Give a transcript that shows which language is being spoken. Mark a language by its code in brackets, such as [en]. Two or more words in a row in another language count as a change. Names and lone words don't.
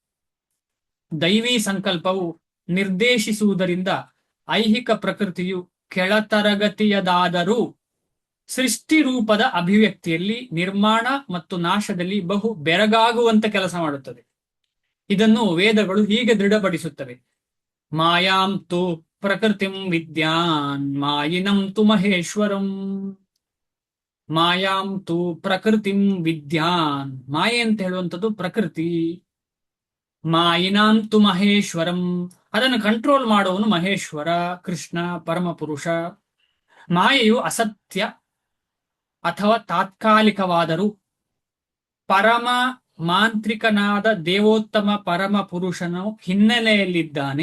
[kn] ದೈವಿ ಸಂಕಲ್ಪವು ನಿರ್ದೇಶಿಸುವುದರಿಂದ ಐಹಿಕ ಪ್ರಕೃತಿಯು ಕೆಳತರಗತಿಯದಾದರೂ ಸೃಷ್ಟಿ ರೂಪದ ಅಭಿವ್ಯಕ್ತಿಯಲ್ಲಿ, ನಿರ್ಮಾಣ ಮತ್ತು ನಾಶದಲ್ಲಿ ಬಹು ಬೆರಗಾಗುವಂತ ಕೆಲಸ ಮಾಡುತ್ತದೆ. ಇದನ್ನು ವೇದಗಳು ಹೀಗೆ ದೃಢಪಡಿಸುತ್ತವೆ: [sa] ಮಾಯಾಂ ತು ಪ್ರಕೃತಿಂ ವಿದ್ಯಾನ್ ಮಾಯಿನಂ ತು ಮಹೇಶ್ವರಂ. ಮಾಯಾಂ ತು ಪ್ರಕೃತಿಂ ವಿದ್ಯಾನ್. [kn] ಮಾಯೆ ಅಂತ ಹೇಳುವಂಥದ್ದು ಪ್ರಕೃತಿ. [sa] ಮಾಯಿನಾಂ ತು ಮಹೇಶ್ವರಂ. [kn] ಅದನ್ನು ಕಂಟ್ರೋಲ್ ಮಾಡುವವನು ಮಹೇಶ್ವರ, ಕೃಷ್ಣ, ಪರಮಪುರುಷ. ಮಾಯೆಯು ಅಸತ್ಯ ಅಥವಾ ತಾತ್ಕಾಲಿಕವಾದರೂ ಪರಮ ಮಾಂತ್ರಿಕನಾದ ದೇವೋತ್ತಮ ಪರಮ ಪುರುಷನು ಹಿನ್ನೆಲೆಯಲ್ಲಿದ್ದಾನೆ.